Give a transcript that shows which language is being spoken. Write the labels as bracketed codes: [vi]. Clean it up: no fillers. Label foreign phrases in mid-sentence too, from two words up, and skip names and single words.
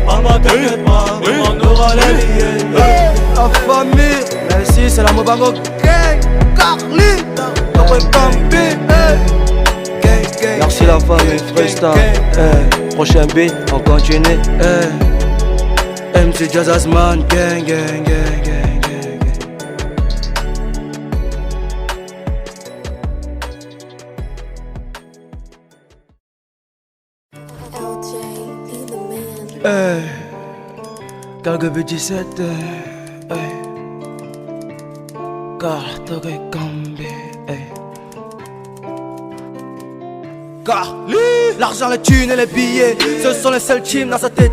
[fr] Maman t'inquiète pas, demain on aura les billets. La famille, merci c'est la Mobango Gang. Carly, merci la famille, freestyle. Prochain beat, on continue. MC Jazzman, [en] gang, gang, gang, gang, gang. LJ, be the man. [fr] Quelques petits 17, car t'aurais cambé, car l'argent, les thunes et les billets, ce sont les seuls teams dans sa tête.